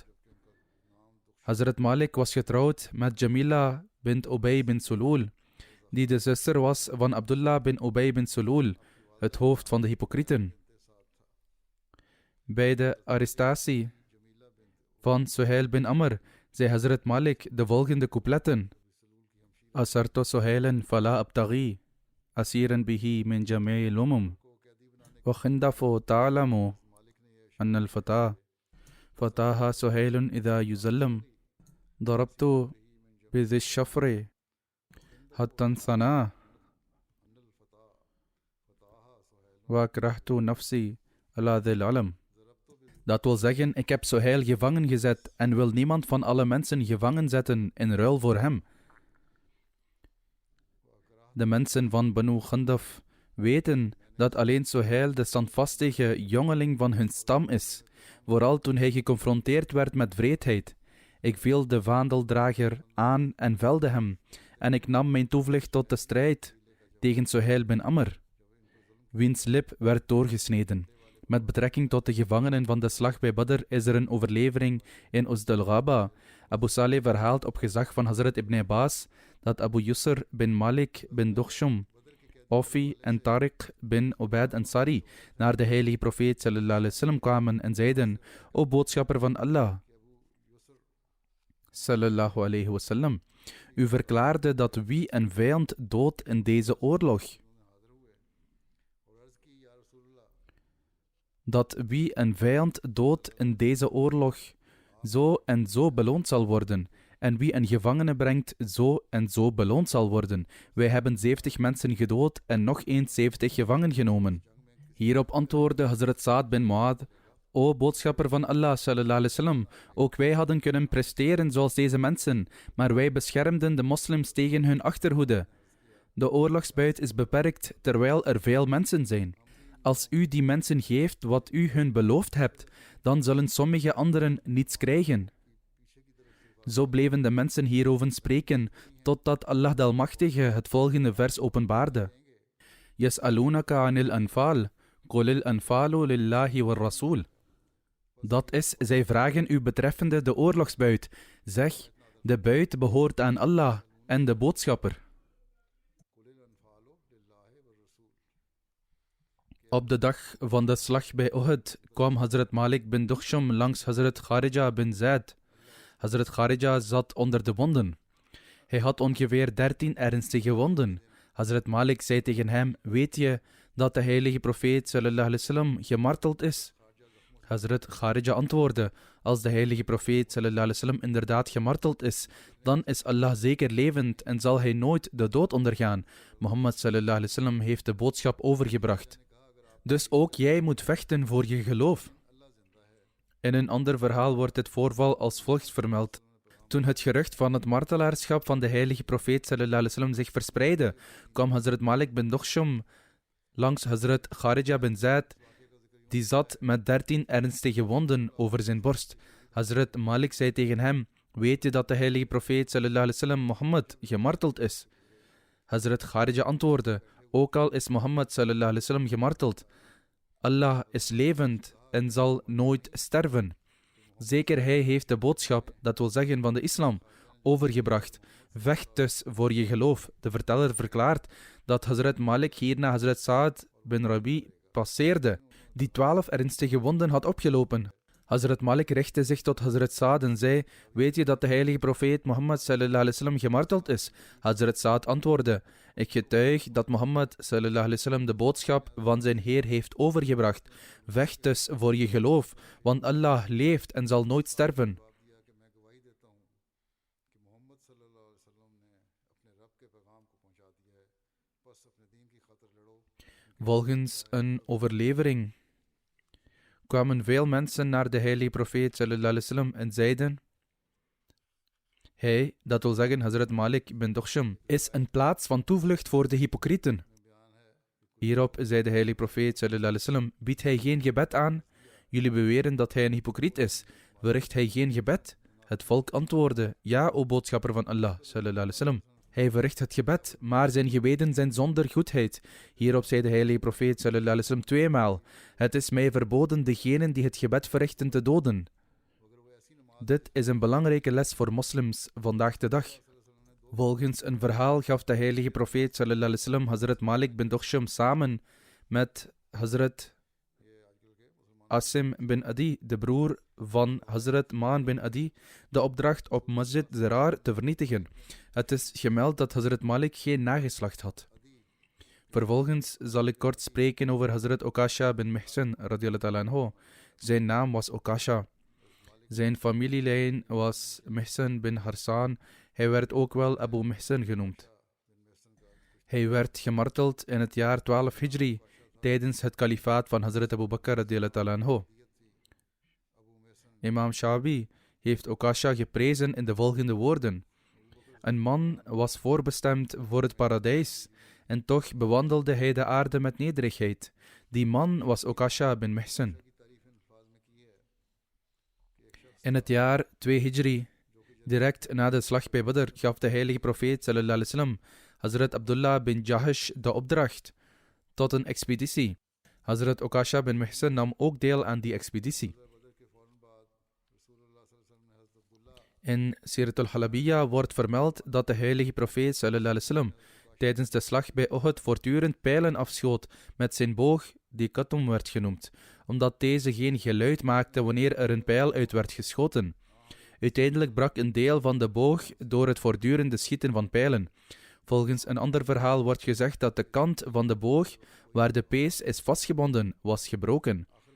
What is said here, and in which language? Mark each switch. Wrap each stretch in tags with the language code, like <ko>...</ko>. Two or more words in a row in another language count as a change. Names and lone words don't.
<nl>Hazrat Malik was getrouwd met Jamila bint Ubay bin Sulul, die de zuster was van Abdullah bin Ubay bin Sulul, het hoofd van de hypocrieten. Bij de arrestatie van Suhail bin Amr zei Hazrat Malik de volgende coupletten:</nl> <ar>أسرت سهيلا فلا أبتغي، أسيرا به من جميع الأمم، وخندف تعلم أن الفتى، فتاها سهيل إذا يظلم، ضربت بذي الشفر، حتى انثنى، وأكرهت نفسي على ذي العلم.</ar> <nl>Dat wil zeggen, ik heb Suhail gevangen gezet en wil niemand van alle mensen gevangen zetten in ruil voor hem. De mensen van Banu Ghandaf weten dat alleen Suhail de standvastige jongeling van hun stam is, vooral toen hij geconfronteerd werd met wreedheid. Ik viel de vaandeldrager aan en velde hem, en ik nam mijn toevlucht tot de strijd tegen Suhail bin Amr, wiens lip werd doorgesneden. Met betrekking tot de gevangenen van de slag bij Badr is er een overlevering in Usd al-Ghaba. Abu Saleh verhaalt op gezag van Hazrat Ibn Abbas dat Abu Yusr bin Malik bin Dukhsham, Ofi en Tariq bin Ubaid Ansari naar de heilige profeet</nl> <ar>صلى الله عليه وسلم</ar> <nl>kwamen en zeiden: O boodschapper van Allah</nl> <ar>صلى الله عليه وسلم,</ar> <nl>u verklaarde dat wie een vijand doodt in deze oorlog, zo en zo beloond zal worden. En wie een gevangene brengt, zo en zo beloond zal worden. Wij hebben 70 mensen gedood en nog eens 70 gevangen genomen. Hierop antwoordde Hazrat Sa'd bin Mu'adh: O boodschapper van Allah</nl> <ar>صلى الله عليه وسلم,</ar> <nl>ook wij hadden kunnen presteren zoals deze mensen, maar wij beschermden de moslims tegen hun achterhoede. De oorlogsbuit is beperkt terwijl er veel mensen zijn. Als u die mensen geeft wat u hun beloofd hebt, dan zullen sommige anderen niets krijgen. Zo bleven de mensen hierover spreken, totdat Allah de Almachtige het volgende vers openbaarde.</nl> <ar>يسألونك عن الأنفال، قل الأنفال لله والرسول.</ar> <nl>Dat is, zij vragen u betreffende de oorlogsbuit. Zeg, de buit behoort aan Allah en de boodschapper. Op de dag van de slag bij Uhud kwam Hazrat Malik bin Dukhsham langs Hazrat Kharija bin Zaid. Hazrat Kharija zat onder de wonden. Hij had ongeveer 13 ernstige wonden. Hazrat Malik zei tegen hem: weet je dat de heilige profeet</nl> <ar>صلى الله عليه وسلم</ar> <nl>gemarteld is? Hazrat Kharija antwoordde: als de heilige profeet</nl> <ar>صلى الله عليه وسلم</ar> <nl>inderdaad gemarteld is, dan is Allah zeker levend en zal hij nooit de dood ondergaan. Mohammed</nl> <ar>صلى الله عليه وسلم</ar> <nl>heeft de boodschap overgebracht. Dus ook jij moet vechten voor je geloof. In een ander verhaal wordt dit voorval als volgt vermeld. Toen het gerucht van het martelaarschap van de heilige profeet</nl> <ar>صلى الله عليه وسلم</ar> <nl>zich verspreidde, kwam Hazrat Malik bin Dukhsham langs Hazrat Kharija bin Zaid, die zat met 13 ernstige wonden over zijn borst. Hazrat Malik zei tegen hem: weet je dat de heilige profeet</nl> <ar>صلى الله عليه وسلم</ar> <nl>Mohammed gemarteld is? Hazrat Kharija antwoordde: ook al is Mohammed</nl> <ar>صلى الله عليه وسلم</ar> <nl>gemarteld, Allah is levend en zal nooit sterven. Zeker hij heeft de boodschap, dat wil zeggen van de islam, overgebracht. Vecht dus voor je geloof. De verteller verklaart dat Hazrat Malik hierna Hazrat Sa'd bin Rabi passeerde, die 12 ernstige wonden had opgelopen. Hazrat Malik richtte zich tot Hazrat Saad en zei: weet je dat de heilige profeet Mohammed</nl> <ar>صلى الله عليه وسلم</ar> <nl>gemarteld is? Hazrat Saad antwoordde: ik getuig dat Mohammed</nl> <ar>صلى الله عليه وسلم</ar> <nl>de boodschap van zijn Heer heeft overgebracht. Vecht dus voor je geloof, want Allah leeft en zal nooit sterven. Volgens een overlevering kwamen veel mensen naar de heilige profeet</nl> <ar>صلى الله عليه وسلم</ar> <nl>en zeiden: hij, dat wil zeggen Hazrat Malik bin Dukhsham, is een plaats van toevlucht voor de hypocrieten. Hierop zei de heilige profeet</nl> <ar>صلى الله عليه وسلم:</ar> <nl>biedt hij geen gebed aan? Jullie beweren dat hij een hypocriet is. Verricht hij geen gebed? Het volk antwoordde: ja, o boodschapper van Allah</nl> <ar>صلى الله عليه وسلم.</ar> <nl>Hij verricht het gebed, maar zijn gebeden zijn zonder goedheid. Hierop zei de heilige profeet</nl> <ar>صلى الله عليه وسلم</ar> <nl>tweemaal: het is mij verboden degenen die het gebed verrichten te doden. Dit is een belangrijke les voor moslims vandaag de dag. Volgens een verhaal gaf de heilige profeet</nl> <ar>صلى الله عليه وسلم</ar> <nl>Hazrat Malik bin Dukhsham samen met Hazrat Asim bin Adi, de broer van Hazrat Maan bin Adi, de opdracht op Masjid Zirar te vernietigen. Het is gemeld dat Hazrat Malik geen nageslacht had. Vervolgens zal ik kort spreken over Hazrat Okasha bin Mihsan</nl> <ar>رضي الله تعالى عنه.</ar> <nl>Zijn naam was Okasha. Zijn familielijn was Mihsan bin Harsan. Hij werd ook wel Abu Mihsan genoemd. Hij werd gemarteld in het jaar 12 Hijri tijdens het kalifaat van Hazrat Abu Bakr</nl> <ar>رضي الله تعالى عنه.</ar> <nl>Imam Shabi heeft Okasha geprezen in de volgende woorden: een man was voorbestemd voor het paradijs en toch bewandelde hij de aarde met nederigheid. Die man was Okasha bin Mihsan. In het jaar 2 Hijri, direct na de slag bij Badr, gaf de heilige profeet</nl> <ar>صلى الله عليه وسلم</ar> <nl>Hazrat Abdullah bin Jahash de opdracht tot een expeditie. Hazrat Okasha bin Mihsan nam ook deel aan die expeditie. In Sirat al-Halabiyya wordt vermeld dat de heilige profeet</nl> <ar>صلى الله عليه وسلم</ar> <nl>tijdens de slag bij Uhud voortdurend pijlen afschoot met zijn boog, die Katum werd genoemd, omdat deze geen geluid maakte wanneer er een pijl uit werd geschoten. Uiteindelijk brak een deel van de boog door het voortdurende schieten van pijlen. Volgens een ander verhaal wordt gezegd dat de kant van de boog, waar de pees is vastgebonden, was gebroken.</nl>